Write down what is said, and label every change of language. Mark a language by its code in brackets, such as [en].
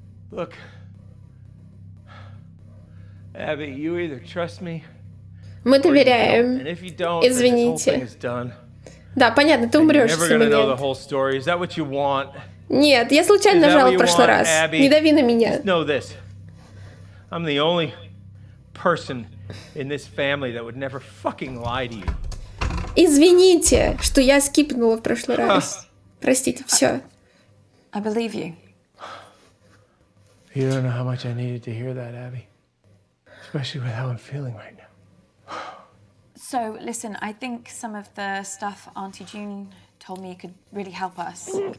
[en] Look, Abby, you either trust me. [ru] Мы доверяем. Извините. Да, понятно, ты умрешь в этот момент. Нет, я случайно нажала в прошлый раз. Не дави на меня. [en] I'm the only person in this family that would never fucking lie to you. [ru] Извините, что я скипнула в прошлый раз. Простите, все. [en] I believe you. You don't know how much I needed to hear that, Abby. Especially with how I'm feeling right now. So, listen, I think some of the stuff Auntie June told me could really help us.